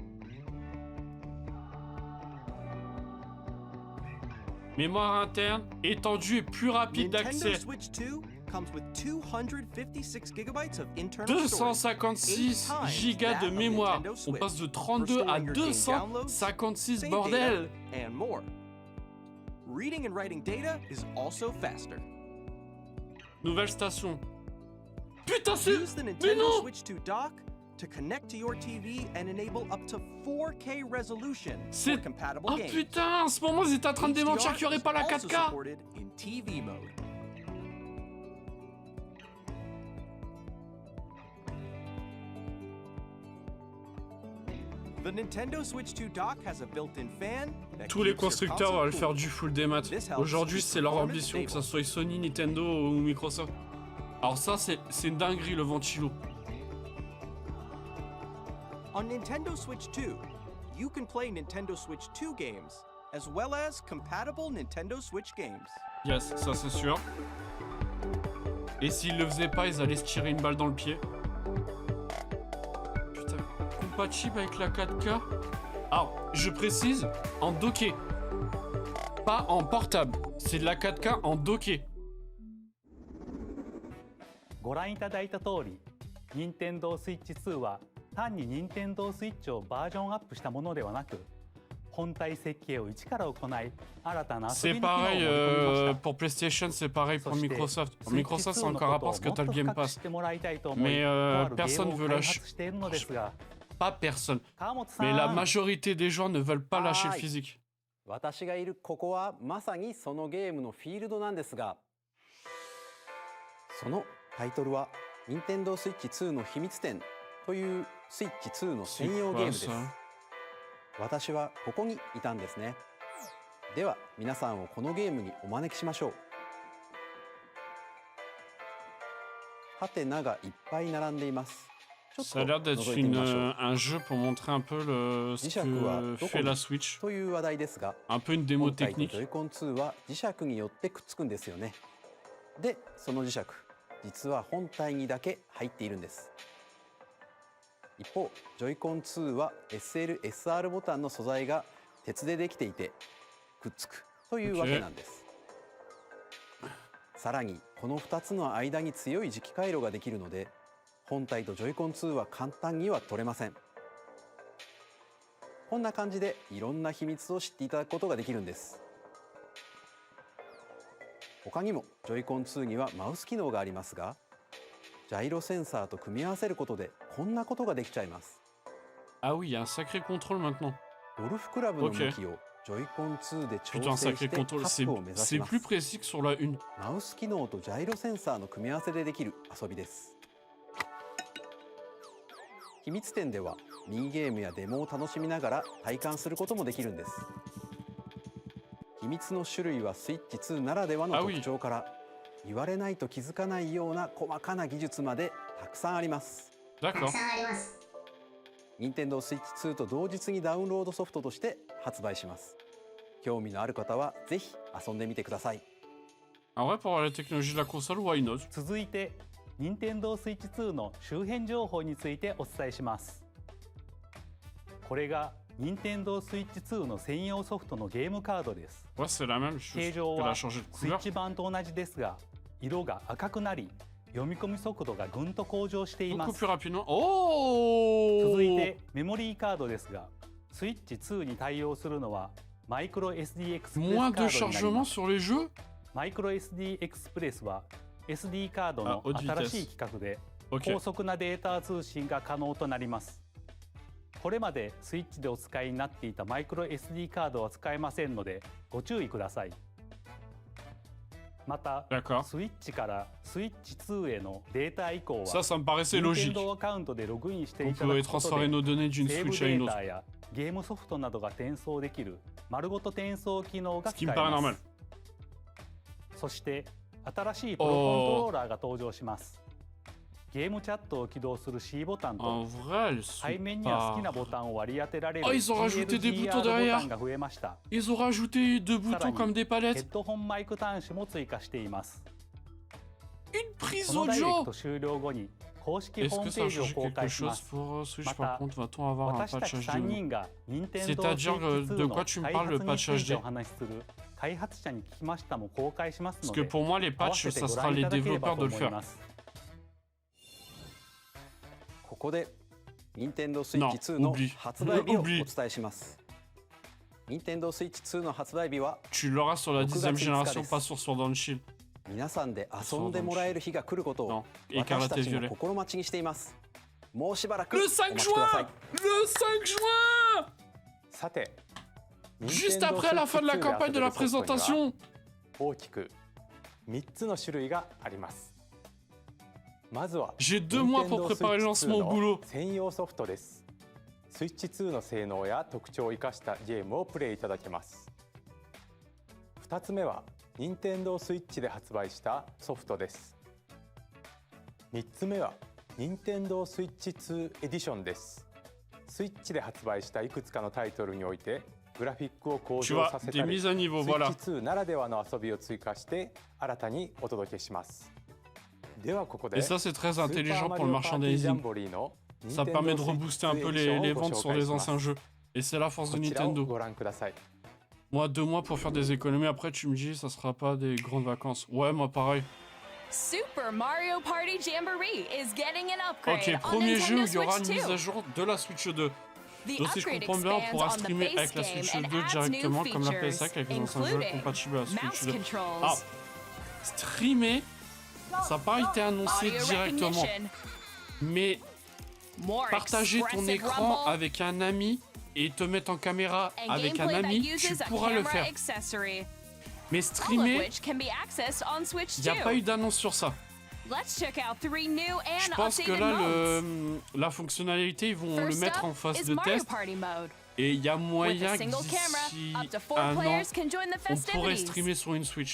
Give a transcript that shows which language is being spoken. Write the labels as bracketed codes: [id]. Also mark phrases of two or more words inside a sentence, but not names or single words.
[fr] Mémoire interne, étendue et plus rapide d'accès. [en] Nintendo Switch 2 comes with 256 gigabytes of internal storage. [fr] 256 gigas de mémoire. On passe de 32 à 256 bordel. [en] And more. Reading and writing data is also faster. [fr] Nouvelle station. Putain, c'est... [en] Use the [fr] Mais [en] Nintendo [fr] non! [en] Switch 2 dock to connect to your TV and enable up to 4K resolution for [fr] C'est... compatible Oh [en] games. [fr] putain, en ce moment ils étaient en train de démentir qu'il n'y aurait pas la [en] HDR is also [fr] 4K. [en] supported in TV mode. The Nintendo Switch 2 dock has a built-in fan that [fr] Tous les [en] keeps your [fr] constructeurs [en] console [fr] veulent faire [en] cool. [fr] du full démat. Aujourd'hui, c'est leur ambition, que ça soit Sony, Nintendo ou Microsoft. Alors ça, c'est une dinguerie, le ventilo. [en] On Nintendo Switch 2, you can play Nintendo Switch 2 games, as well as compatible Nintendo Switch games. [fr] Yes, ça c'est sûr. Et s'ils le faisaient pas, ils allaient se tirer une balle dans le pied. Putain, compatible avec la 4K. Alors, je précise, en docké. Pas en portable. C'est de la 4K en docké. [ja] ご覧いただいた通り、任天堂スイッチ2は単に任天堂スイッチをバージョンアップしたものではなく、本体設計を一から行い、新たな遊び [fr] C'est [ja] の機能を盛 [fr] pareil [ja] り込みました。 [fr] pour PlayStation, c'est pareil pour [ja] そして [fr] Microsoft. [ja] スイッチ [fr] Microsoft, c'est [ja] 2の [fr] encore à [ja] こと [fr] part parce que [ja] をも [fr] t'as [ja] っ [fr] le [ja] と [fr] Game [ja] 深く [fr] Pass. [ja] 知ってもらいたいと思い、 [fr] Mais [ja] とあるゲ [fr] personne [ja] ームを [fr] veut [ja] 開 [fr] lâcher. [ja] 発しているのですが、 [fr] Pas personne. [ja] 川本さ [fr] Mais la [ja] ん、 [fr] majorité des gens ne veulent pas lâcher le Aïe. physique. [ja] 私がいるここはまさにそのゲームのフィールドなんですが、そのタイトルは任天堂スイッチ2の秘密展というスイッチ2の専用ゲームです。私はここにいたんですね。では皆さんをこのゲームにお招きしましょう。ハテナがいっぱい並んでいます。ちょっと [fr] Ça a l'air d'être [ja] 覗いてみましょう。 [fr] un jeu pour montrer un peu ce [ja] 磁石は [fr] que [ja] どこ [fr] fait [ja] に [fr] la Switch. [ja] という話題ですが、 [fr] Un peu une démo [ja] 本体と [fr] technique. [ja] Joy-Con 2は磁石によってくっつくんですよね。で、その磁石、実は本体にだけ入っているんです。一方ジョイコン2は SL、SR ボタンの素材が鉄でできていてくっつくというわけなんです。さらにこの2つの間に強い磁気回路ができるので本体とジョイコン2は簡単には取れません。こんな感じでいろんな秘密を知っていただくことができるんです。他にもジョイコン2にはマウス機能がありますがジャイロセンサーと組み合わせることでこんなことができちゃいます。 [fr] Ah oui, il y a un sacré contrôle maintenant. [ja] ゴルフクラブの向きをジョイコン2で調 [fr] Putain, [ja] 整し [fr] sacré [ja] てカ [fr] contrôle. [ja] ップを目指し [fr] C'est [ja] ま [fr] plus [ja] す。 [fr] précis que sur la 1. [ja] マウス機能とジャイロセンサーの組み合わせでできる遊びです。秘密展ではミニゲームやデモを楽しみながら体感することもできるんです。秘密の種類はスイッチ2ならではの特徴から言われないと気づかないような細かな技術までたくさんあります。 [fr] D'accord. [ja] Nintendo Switch 2と同日にダウンロードソフトとして発売します。興味のある方はぜひ遊んでみてください。 [fr] En vrai, pour la technologie de la console, [en] why not? [ja] 続いて Nintendo Switch 2の周辺情報についてお伝えします。これが Nintendo Switch 2の専用ソフトのゲームカードです。 [fr] Ouais, c'est la même chose. [ja] 形状 [fr] Elle [ja] は [fr] a changé de [ja] スイッ [fr] couleur. [ja] チ版と同じですが色が赤くなり読み込み速度がぐんと向上していま [fr] Beaucoup [ja] す。 [fr] plus rapidement. Oh! [ja] 続いてメモリーカードですがスイッチ2に対応するのはマイクロ SD エクスプレスカ [fr] Moins [ja] ー [fr] de [ja] ドになりま [fr] chargement [ja] す。 [fr] sur les jeux? [ja] マイクロ SD エクスプレスは SD カードの [fr] haute vitesse [ja] 新しい規格で [fr] Ok. [ja] 高速なデータ通信が可能となります。これまでスイッチでお使いになっていたマイクロ SD カードは使えませんのでご注意ください。また [fr] D'accord. [ja] スイッチからスイッチ2へのデータ移行は [fr] Ça, ça me paraissait logique. [ja] Nintendo アカウントでログインして [fr] On [ja] いただ [fr] pouvait [ja] くこと [fr] transférer [ja] で [fr] nos données d'une [ja] セーブ [fr] Switch à [ja] デ [fr] une [ja] ータ [fr] autre. [ja] やゲームソフトなどが転送できる丸ごと転送機能が [fr] Ce [ja] 使 [fr] qui [ja] え [fr] me paraît [ja] ま [fr] normal. [ja] す。そして新しいプロコントローラーが登場します。ゲームチャットを起動する C ボタン [fr] En [ja] と [fr] vrai, elles [ja] 背 [fr] sont [ja] 面には好きな [fr] pas... [ja] ボタンを割り当てられる [fr] Ah, ils ont rajouté des boutons [ja] GLGR ボ [fr] derrière. [ja] タンが増えました。 [fr] Ils ont rajouté deux [ja] さら [fr] boutons [ja] に [fr] comme des [ja] ヘ [fr] palettes. [ja] ッドホンマイク端子も追加しています。 [fr] Une [ja] こ [fr] prise [ja] のダイレク [fr] audio! [ja] ト終了後に公式 [fr] Est-ce [ja] ホー [fr] que [ja] ムペ [fr] ça [ja] ージを [fr] change [ja] 公 [fr] quelque [ja] 開しま [fr] chose [ja] す。 [fr] pour Switch? [ja] Mata. [fr] Par contre, va-t-on avoir un [ja] 私た [fr] patch [ja] ち [fr] HD [ja] 3人が Nintendo [fr] C'est-à-dire, [ja] Switch 2 [fr] de [ja] の [fr] quoi tu me [ja] 開 [fr] parles, le [ja] 発に [fr] patch [ja] ついて [fr] HD? [ja] お話しする開発者に聞きましたも公開します [fr] Parce [ja] の [fr] que [ja] で [fr] pour moi, les [ja] 合わ [fr] patchs, [ja] せて [fr] ça [ja] ご [fr] sera [ja] 覧い [fr] les [ja] ただければ [fr] développeurs [ja] と [fr] de le [ja] 思い [fr] faire. [ja] ます。ここで Nintendo Switch [fr] Non, [ja] 2の [fr] oublie. [ja] 発売日をお [fr] Oublie. [ja] 伝えします。Nintendo Switch 2の発売日は [fr] Tu l'auras sur la 10ème [ja] 6 月5日 [fr] génération, [ja] です。 [fr] pas sur Sword and Shield. [ja] 皆さんで遊んでもらえる日が来ることを [fr] Non, [ja] 私た [fr] écarlate [ja] ち [fr] violet. [ja] も心待ちにしています。もうしばらく [fr] Le [ja] お [fr] 5 [ja] 待ちください [fr] juin! Le 5 juin! [ja] さて [fr] Juste [ja] Nintendo [fr] après la fin de la [ja] Switch 2 で [fr] campagne de [ja] 遊べ [fr] la [ja] るソフトには [fr] présentation. [ja] 大きく3つの種類があります。まずは [fr] J'ai 2 mois pour [ja] Nintendo [fr] préparer le [ja] Switch 2 [fr] lancement au [ja] の [fr] boulot. [ja] 専用ソフトです。スイッチ2の性能や特徴を生かしたゲームをプレイいただけます。2つ目は Nintendo Switch で発売したソフトです。3つ目は Nintendo Switch 2エディションです。スイッチで発売したいくつかのタイトルにおいてグラフィックを向 [fr] Tu [ja] 上 [fr] vois, [ja] させ [fr] des [ja] たり [fr] mises à niveau, [ja] スイッ [fr] voilà. [ja] チ2ならではの遊びを追加して新たにお届けします。ではここで [fr] Et ça, c'est très [ja] スーパー [fr] intelligent [ja] マ [fr] pour [ja] リ [fr] le [ja] オパーティージャン [fr] merchandising. [ja] ボリーの [fr] Ça [ja] Nintendo [fr] permet de [ja] Switch [fr] rebooster un peu [ja] 2エディションを [fr] les [ja] ご [fr] ventes [ja] 紹 [fr] sur [ja] 介 [fr] les [ja] します。 [fr] anciens jeux. Et c'est la force de [ja] こちらを [fr] Nintendo. [ja] ご覧ください。 [fr] Moi, 2 mois pour faire des économies. Après, tu me dis, ça sera pas des grandes vacances. Ouais, moi, pareil. [en] Super Mario Party Jamboree is getting an upgrade [fr] Ok, on premier jeu où [en] Nintendo [fr] il y aura [en] Switch [fr] une mise [en] 2. [fr] à jour de la Switch 2. [en] The [fr] Donc si je [en] upgrade [fr] comprends bien, on [en] expands [fr] pourra [en] on the [fr] streamer [en] base [fr] avec la [en] game [fr] Switch [en] and [fr] 2 [en] adds new [fr] directement comme la [en] features, [fr] PS5 avec les anciens jeux [en] including [fr] compatibles à la Switch [en] mouse [fr] 2. [en] controls, [fr] Ah, streamer, ça n'a pas été annoncé [en] audio [fr] directement. [en] recognition, [fr] Mais [en] more [fr] partager ton [en] expressive [fr] écran [en] rumble, [fr] avec un ami et te mettre en caméra [en] and [fr] avec un [en] gameplay that [fr] ami, tu [en] uses a [fr] pourras le [en] camera [fr] faire. [en] accessory, [fr] Mais [en] all of [fr] streamer, [en] which can be accessed on Switch [fr] il n'y a [en] 2. [fr] pas eu d'annonce sur ça. [en] Let's check out 3 new [fr] Je [en] and [fr] pense que [en] updated [fr] là, [en] modes. [fr] la fonctionnalité, ils vont le [en] First [fr] mettre [en] up [fr] en phase [en] is [fr] de [en] Mario [fr] test. [en] Party mode. [fr] Et il y a [en] With [fr] moyen [en] a [fr] que [en] single camera, [fr] d'ici [en] up to 4 [fr] un an, [en] players can join the [fr] on pourrait [en] festivities. [fr] streamer sur une Switch.